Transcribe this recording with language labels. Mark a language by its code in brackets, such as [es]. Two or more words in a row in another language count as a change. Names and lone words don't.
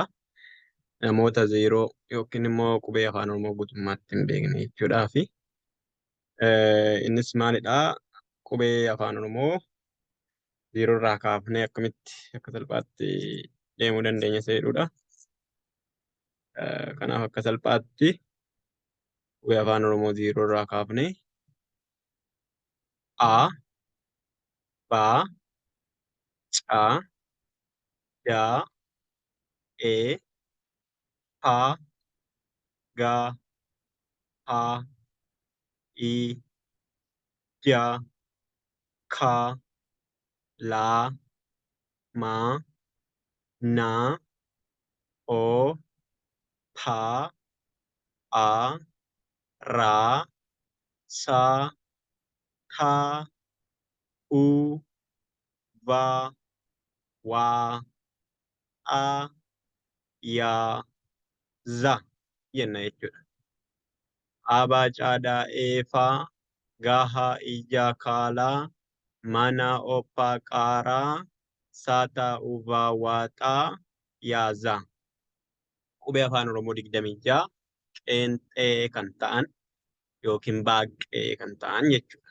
[om] Namoota zeeroo yookiin immoo qubee afaan Oromoo guutummaatti hin beekne jechuudhaa fi innis maalidhaa? Qubee afaan Oromoo zeeroo irraa kaafnee akkamitti akka salphaatti deemuu dandeenya isa jedhudha. Kanaaf akka salphaatti qubee afaan Oromoo zeeroo irraa kaafnee A, Ba, Caa, Daa, E, Ha, Ga, Ha, I, Ja, Ka, La, Ma, Na, O, Pa, A, Ra, Sa, Ka, U, Va, Wa, A, Ya, Za jenna jechuudha. Abaa caadaa eefaa gahaa ijaa kaalaa mana oppaa qaaraa saataa uvaa waaxaa yaazaa. Qubee afaan Oromoo 26 qeenxee kan ta'an yookiin baaqee kan ta'an jechuudha.